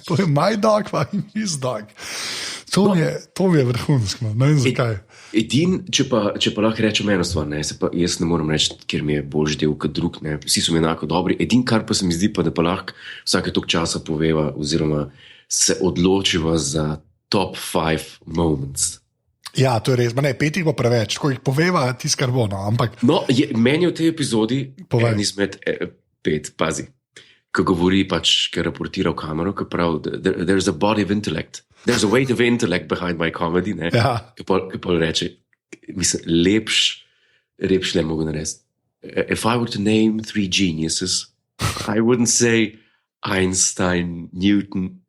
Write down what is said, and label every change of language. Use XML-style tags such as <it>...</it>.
<sl>To je</sl> <en>my dog, fucking his dog.</en> <sl>To mi je vrhunsko, ne vem zakaj. Če pa lahko rečem eno stvar, jaz ne morem reči, ker mi je boljši del kot drug, vsi so mi enako dobri. Edino, kar pa se mi zdi, pa da pa lahko vsake toliko časa poveva oziroma se odločiva za top 5 moments. Ja, to je res, ne, 5 bo preveč, ko jih poveva, tisto, kar bo. Meni v tej epizodi en izmed 5, pazi, ko govori, ko raportira v kamero, ko pravi,</sl> <en>there's a body of intellect. There's a weight of intellect behind my comedy.</en> <sl>Ja. Ki pa reče, mislim, lepš ne mogu narediti.</sl> <en>If I were to name 3 geniuses, I wouldn't say Einstein, Newton.</en>